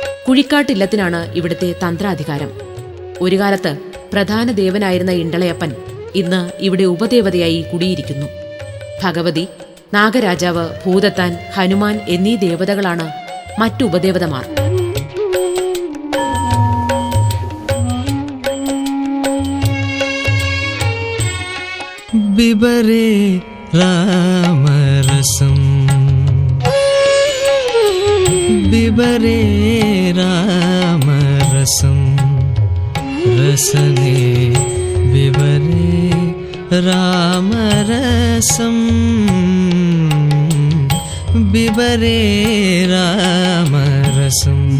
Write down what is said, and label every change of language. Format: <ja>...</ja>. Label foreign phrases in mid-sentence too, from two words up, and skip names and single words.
<ml>കുഴിക്കാട്ടില്ലത്തിനാണ് ഇവിടുത്തെ തന്ത്രാധികാരം. ഒരു കാലത്ത് പ്രധാന ദേവനായിരുന്ന ഇണ്ടളയപ്പൻ ഇന്ന് ഇവിടെ ഉപദേവതയായി കുടിയിരിക്കുന്നു. ഭഗവതി, നാഗരാജാവ്, ഭൂതത്താൻ, ഹനുമാൻ എന്നീ ദേവതകളാണ് മറ്റു ഉപദേവതമാർ.</ml> <sa>बिबरे रामरसं बिबरे रामरसं रसने बिबरे रामरसं बिबरे रामरसं</sa>